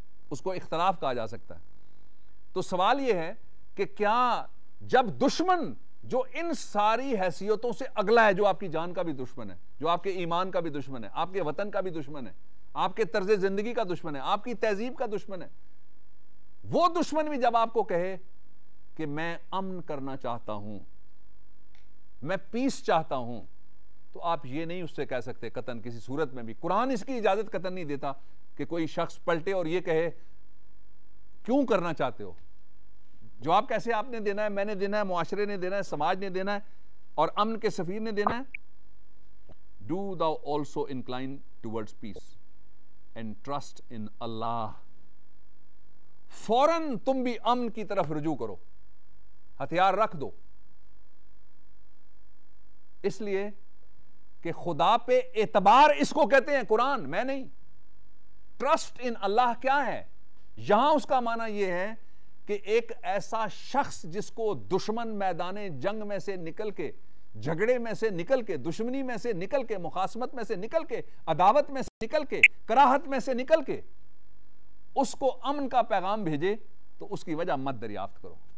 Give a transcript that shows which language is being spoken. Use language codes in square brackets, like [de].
[ur] اس کو اختلاف کہا جا سکتا ہے. تو سوال یہ ہے کہ کیا جب دشمن جو ان ساری حیثیتوں سے اگلا ہے، جو آپ کی جان کا بھی دشمن ہے، جو آپ کے ایمان کا بھی دشمن ہے، آپ کے وطن کا بھی دشمن ہے، آپ کے طرز زندگی کا دشمن ہے، آپ کی تہذیب کا دشمن ہے، وہ دشمن بھی جب آپ کو کہے کہ میں امن کرنا چاہتا ہوں، میں پیس چاہتا ہوں، تو آپ یہ نہیں اس سے کہہ سکتے قطعاً کسی صورت میں بھی. قرآن اس کی اجازت قطعاً نہیں دیتا کہ کوئی شخص پلٹے اور یہ کہے کیوں کرنا چاہتے ہو. جواب کیسے آپ نے دینا ہے؟ میں نے دینا ہے، معاشرے نے دینا ہے، سماج نے دینا ہے، اور امن کے سفیر نے دینا ہے. [en] Do thou also incline towards peace and trust in Allah. [ur] فوراً تم بھی امن کی طرف رجوع کرو، ہتھیار رکھ دو. اس لیے کہ خدا پہ اعتبار اس کو کہتے ہیں قرآن، میں نہیں. [en] trust in Allah [ur] کیا ہے؟ یہاں اس کا معنی یہ ہے کہ ایک ایسا شخص جس کو دشمن میدان جنگ میں سے نکل کے، جھگڑے میں سے نکل کے، دشمنی میں سے نکل کے، مخاصمت میں سے نکل کے، عداوت میں سے نکل کے، کراہت میں سے نکل کے اس کو امن کا پیغام بھیجے، تو اس کی وجہ مت دریافت کرو.